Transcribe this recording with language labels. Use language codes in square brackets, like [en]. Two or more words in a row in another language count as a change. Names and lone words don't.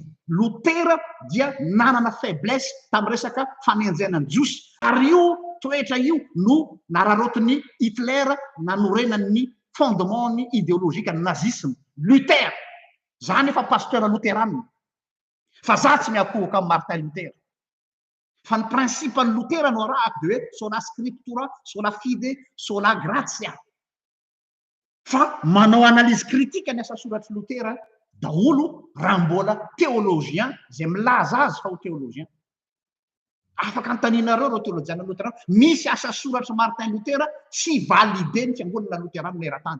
[mg] Luther dia nanana faiblesse tamin'ny resaka fanenjenany jiosy ary io toetra io no nararotiny Hitler nanorenany fondement ny [fr] idéologique nazisme. [mg] Luther zany efa pasteur lutheranina fa za tsy miakohoka amin'ny Martin Luther fa ny principe ny Luther no arahako de hoe [la] sola scriptura sola fide sola gratia [mg] fa manao [fr] analyse critique [mg] ny asa soratry Luther daholo raha mbola théologien zay milaza azy fa ho théologien. Afaka antaninareo reo théologiana lutheran misy asa soratra Martin Luther tsy validé ny fiangonana lutheran eran-tany.